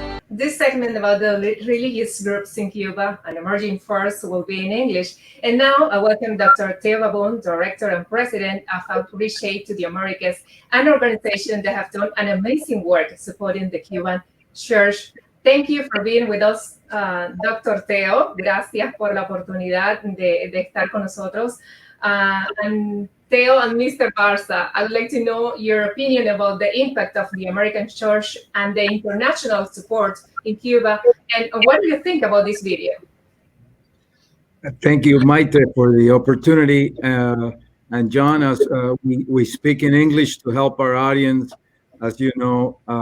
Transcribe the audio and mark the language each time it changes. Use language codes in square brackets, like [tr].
[en] This segment about the religious groups in Cuba, an emerging force, will be in English. And now I welcome Dr. Theo Babun, Director and President of Outreach Aid to the Americas, an organization that have done an amazing work supporting the Cuban Church. Thank you for being with us, Dr. Theo. [es] Gracias por la oportunidad de estar con nosotros. [en] And Theo and Mr. Barza, I would like to know your opinion about the impact of the American Church and the international support in Cuba. And what do you think about this video? Thank you, Maite, for the opportunity. And John, as we speak in English to help our audience, as you know.